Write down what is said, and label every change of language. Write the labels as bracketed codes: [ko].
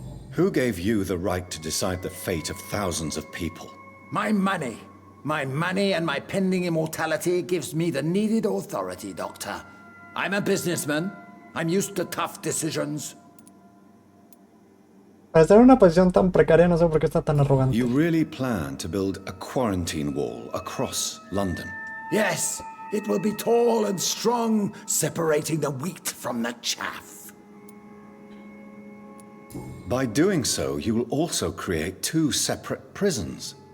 [en] Who gave you the right to decide the fate of thousands of people? My money. My money and my pending immortality gives me the needed authority, Doctor. I'm a businessman. I'm used to tough decisions. [es] Para estar en una posición tan precaria, no sé por qué está tan arrogante. [en] You really plan to build a quarantine wall across London? Yes, it will be tall and strong, separating the wheat from the chaff. By doing so, you will also create two separate prisons.